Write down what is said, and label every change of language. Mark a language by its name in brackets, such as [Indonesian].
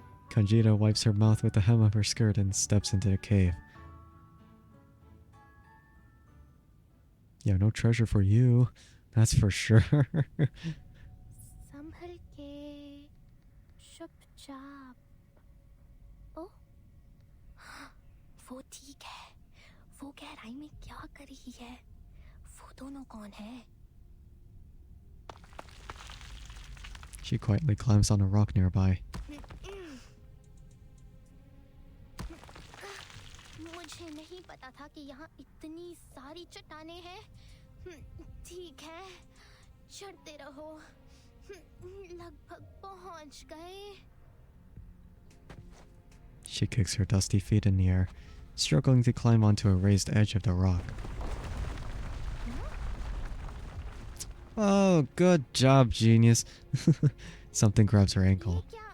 [English] Kanjiro wipes her mouth with the hem of her skirt and steps into the cave. Yeah, no treasure for you. That's for sure. [Hindi] संभल के चुपचाप ओ वो ठीक है वो गहराई में क्या कर रही है वो दोनों कौन है [English] She quietly climbs on a rock nearby. [Hindi] मुझे नहीं पता था कि यहाँ इतनी सारी चट्टानें हैं ठीक है चढ़ते रहो लगभग पहुँच गए [English] She kicks her dusty feet in the air, struggling to climb onto a raised edge of the rock. Oh, good job, genius. Something grabs her ankle.